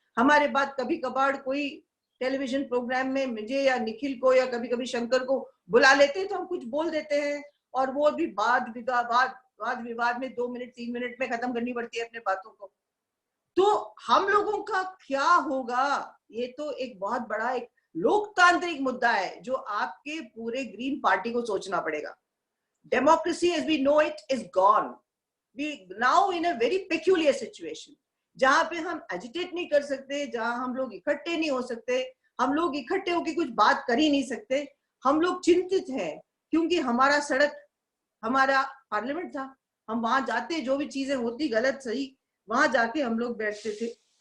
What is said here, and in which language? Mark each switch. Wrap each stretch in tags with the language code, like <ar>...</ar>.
<hi>हमारे बात कभी कभार कोई टेलीविजन प्रोग्राम में मुझे या निखिल को या कभी कभी शंकर को बुला लेते हैं तो हम कुछ बोल देते हैं और वो भी वाद विवाद में 2 मिनट 3 मिनट में खत्म करनी पड़ती है अपने बातों को। तो हम लोगों का क्या होगा? ये तो एक बहुत बड़ा एक लोकतांत्रिक मुद्दा है जो आपके पूरे ग्रीन पार्टी को सोचना पड़ेगा।</hi> <en>Democracy as we know it is gone. We now in a very peculiar situation</en> <hi>जहां पे हम एजिटेट नहीं कर सकते, जहां हम लोग इकट्ठे नहीं हो सकते, हम लोग इकट्ठे होकर कुछ बात कर ही नहीं सकते। हम लोग चिंतित हैं क्योंकि हमारा सड़क हमारा पार्लियामेंट था, हम वहां जाते, जो भी चीजें होती गलत सही वहां जाके हम लोग बैठते थे।</hi>